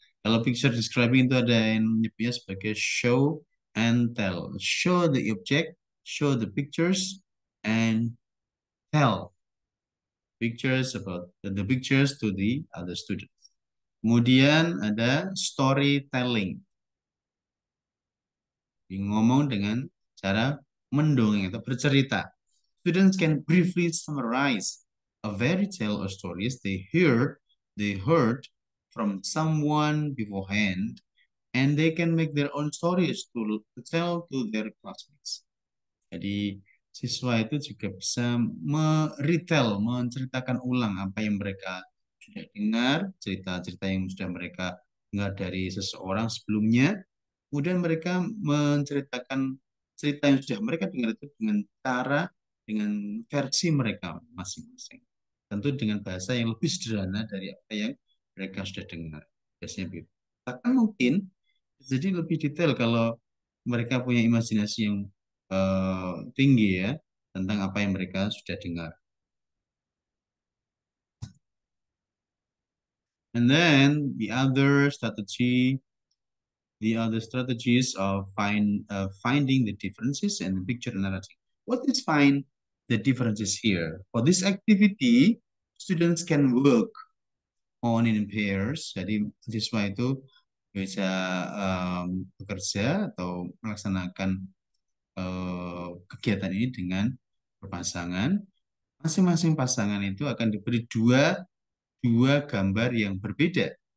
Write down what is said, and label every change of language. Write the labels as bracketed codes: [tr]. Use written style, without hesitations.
[id] Kalau picture describing itu ada yang menyebutnya sebagai show and tell. [en] Show the object, show the pictures, and tell pictures about the pictures to the other students. [id] Kemudian ada storytelling. Ngomong dengan cara mendongeng atau bercerita. [en] Students can briefly summarize a fairy tale or stories they heard from someone beforehand, and they can make their own stories to tell to their classmates. [id] Jadi siswa itu juga bisa retell, menceritakan ulang apa yang mereka sudah dengar, cerita-cerita yang sudah mereka dengar dari seseorang sebelumnya. Kemudian mereka menceritakan cerita yang sudah mereka dengar itu dengan versi mereka masing-masing. Tentu dengan bahasa yang lebih sederhana dari apa yang mereka sudah dengar. Biasanya begitu. Bahkan mungkin jadi lebih detail kalau mereka punya imajinasi yang tinggi ya tentang apa yang mereka sudah dengar. [en] And then the other strategies of finding the differences and the picture narrative. What is find the differences here? For this activity, students can work on in pairs. [id] Jadi siswa itu bisa bekerja atau melaksanakan kegiatan ini dengan berpasangan. Masing-masing pasangan itu akan diberi dua gambar yang berbeda.